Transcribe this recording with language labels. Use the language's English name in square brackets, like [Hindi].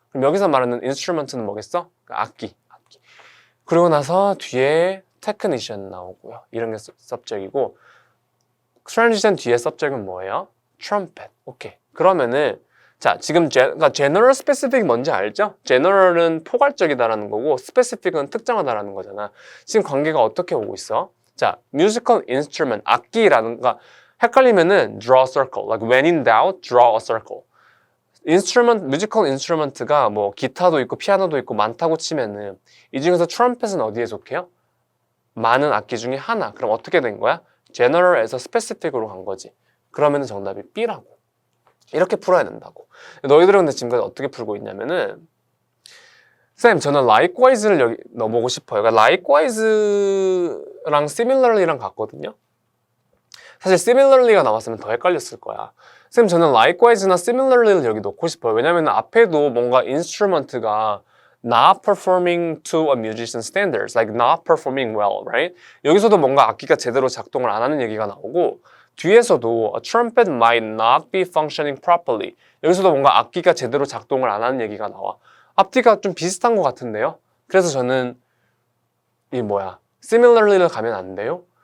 [Korean] 그럼 여기서 말하는 instrument는 뭐겠어? 악기. 그리고 나서 뒤에 technician 나오고요. 이런 게 subject이고 transition 뒤에 subject은 뭐예요? trumpet. 오케이. 그러면은 자, 지금 그러니까 general, specific 뭔지 알죠? general은 포괄적이다라는 거고 specific은 특정하다라는 거잖아. 지금 관계가 어떻게 오고 있어? 자, musical instrument, 악기라는 거 헷갈리면은 [English] draw a circle. Like when in doubt, draw a circle. [Korean] instrument, musical instrument가 뭐 기타도 있고 피아노도 있고 많다고 치면은 이 중에서 트럼펫은 어디에 속해요? 많은 악기 중에 하나. 그럼 어떻게 된 거야? general에서 specific으로 간 거지. 그러면은 정답이 B라고. 이렇게 풀어야 된다고. 너희들은 근데 지금까지 어떻게 풀고 있냐면은 쌤, 저는 likewise를 여기 넣어보고 싶어요. 그러니까 likewise,랑 similarly랑 같거든요. 사실 similarly가 나왔으면 더 헷갈렸을 거야. 쌤, 저는 likewise나 similarly를 여기 넣고 싶어요. 왜냐면 앞에도 뭔가 [English] instrument가 not performing to a musician's standards, like not performing well, right? [Korean] 여기서도 뭔가 악기가 제대로 작동을 안 하는 얘기가 나오고 뒤에서도 [English] a trumpet might not be functioning properly. [Korean] 여기서도 뭔가 악기가 제대로 작동을 안 하는 얘기가 나와. 앞뒤가 좀 비슷한 것 같은데요? 그래서 저는 similarly를 가면 안 돼요?